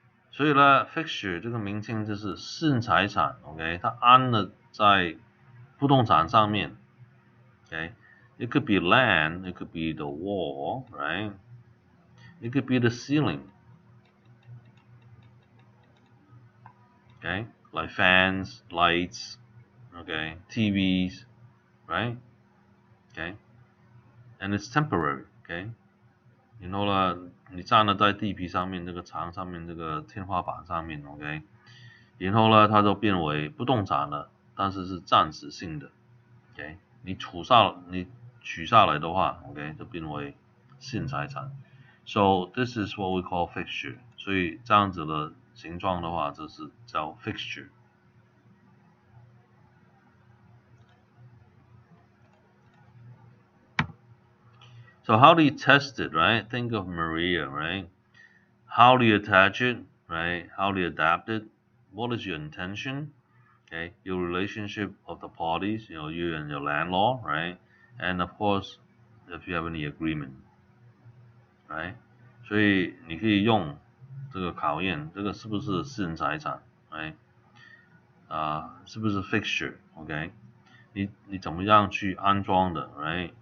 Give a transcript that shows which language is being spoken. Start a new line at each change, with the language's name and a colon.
Chinese: 所以呢 ，fixture 这个名称就是私人财产 ，OK， 它安了在不动产上面 ，OK，
English: it could be land, it could be the wall,
Chinese: right?
English: It could be the ceiling, okay, like fans, lights, okay, TVs, right? Okay, and it's temporary, okay.
Chinese: 然后呢，你站了在地皮上面，这个墙上面，这个天花板上面 ，OK， 然后呢，它就变为不动产了，但是是暂时性的 ，OK， 你取下来的话 ，OK， 就变为私人财产。
English: So this is what we call fixture。
Chinese: 所以这样子的形状的话，这是叫 fixture。
English: So how do you test it, right? Think of Maria, right? How do you attach it, right? How do you adapt it? What is your intention? Okay, your relationship of the parties, you and your landlord, right? And of course, if you have any agreement, right?
Chinese: 所以你可以用这个考验，这个是不是私人财产 ，right？是不是 fixture？OK？ 你怎么样去安装的 ，right？